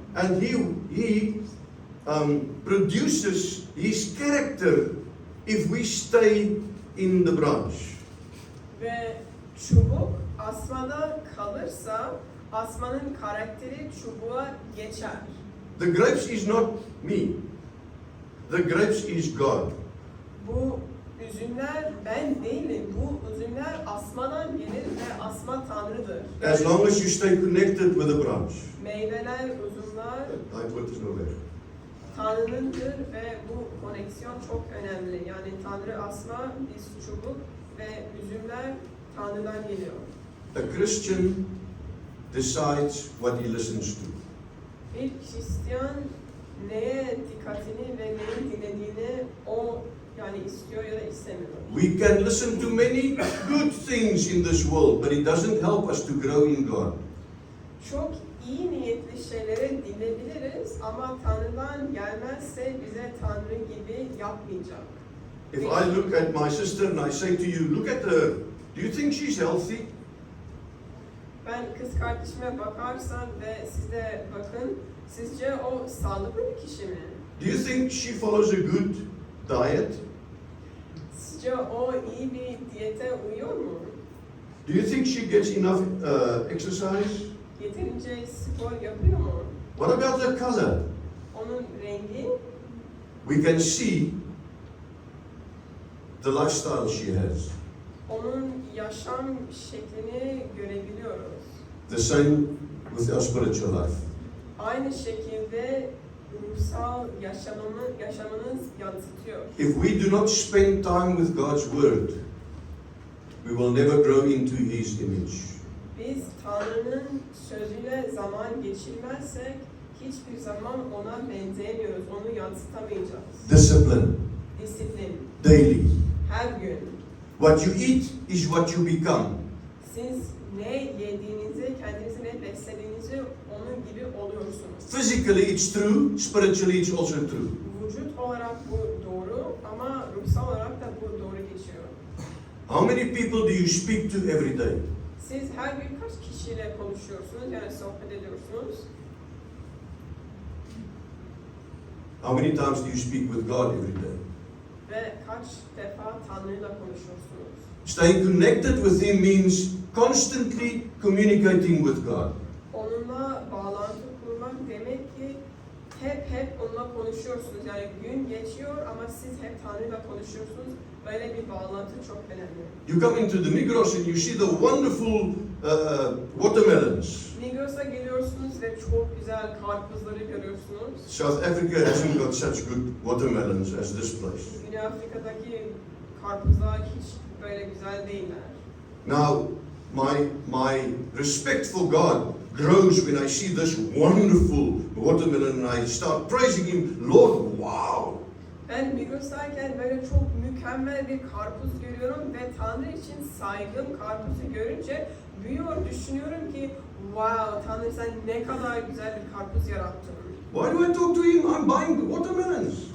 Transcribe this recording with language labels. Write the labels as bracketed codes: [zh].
[en] And he produces his character if we stay in the branch. [tr] Ve çubuk asmada kalırsa asmanın karakteri çubuğa geçer. [en] The grapes is not me. The grapes is God. [tr] Bu üzümler ben değilim. Bu üzümler asmadan gelir ve asma Tanrı'dır. [en] As long as you stay connected with the branch. [tr] Meyveler, üzümler [af] Daai woord is nou weg. [tr] Tanrı'nındır ve bu koneksiyon çok önemli. Yani Tanrı asma, biz çubuk ve üzümler Tanrı'dan geliyor. [en] A Christian decides what he listens to. [tr] Bir Hristiyan neye dikkatini ve neyi dinlediğini o yani istiyor ya da istemiyor. [en] We can listen to many good things in this world, but it doesn't help us to grow in God. [tr] Çok iyi niyetli şeyleri dinleyebiliriz ama Tanrı'dan gelmezse bize Tanrı gibi yapmayacak. [en] If I look at my sister and I say to you, look at her, do you think she's healthy? [tr] Ben kız kardeşime bakarsam ve siz de bakın, sizce o sağlıklı bir kişi mi? [en] Do you think she follows a good diet? [tr] Sizce o iyi bir diyete uyuyor mu? [en] Do you think she gets enough exercise? [tr] Yeterince spor yapıyor mu? [en] What about the color? [tr] Onun rengi, [en] We can see the lifestyle she has. [tr] onun yaşam şeklini görebiliyoruz. [en] The same with our spiritual life. [tr] Aynı şekilde ruhsal yaşamınız yansıtıyor. [en] If we do not spend time with God's Word, we will never grow into His image. [tr] Biz Tanrı'nın sözüyle zaman geçirmezsek hiçbir zaman ona benzeyemiyoruz, onu yansıtamayacağız. [en] Discipline, [tr] Disiplin, [en] daily. [tr] her gün. [en] What you eat is what you become. [tr] Siz ne yediğinizi, kendinizi ne beslediğinizi onun gibi oluyorsunuz. [en] Physically it's true, spiritually it's also true. [tr] Vücut olarak bu doğru ama ruhsal olarak da bu doğru geçiyor. [en] How many people do you speak to every day? [tr] Siz her gün kaç kişiyle konuşuyorsunuz, yani sohbet ediyorsunuz? [en] How many times do you speak with God every day? [tr] Ve kaç defa Tanrı'yla konuşuyorsunuz? [en] Staying connected with Him means constantly communicating with God. [tr] Onunla bağlantı kurmak demek ki hep onunla konuşuyorsunuz. Yani gün geçiyor ama siz hep Tanrı'yla konuşuyorsunuz. Böyle bir bağlantı çok önemli. [en] You come into the Migros and you see the wonderful watermelons. [tr] Migros'a geliyorsunuz ve çok güzel karpuzları görüyorsunuz. [en] South Africa hasn't got such good watermelons as this place. [tr] Güney Afrika'daki karpuzlar hiç böyle güzel değiller. [en] Now, my respect for God grows when I see this wonderful watermelon and I start praising Him. Lord, wow! [tr] Ben Migros'tayken böyle çok mükemmel bir karpuz görüyorum ve Tanrı için saygım karpuzu görünce büyüyor, düşünüyorum ki wow, Tanrı sen ne kadar güzel bir karpuz yarattın. [en] Why do I talk to Him? I'm buying watermelons.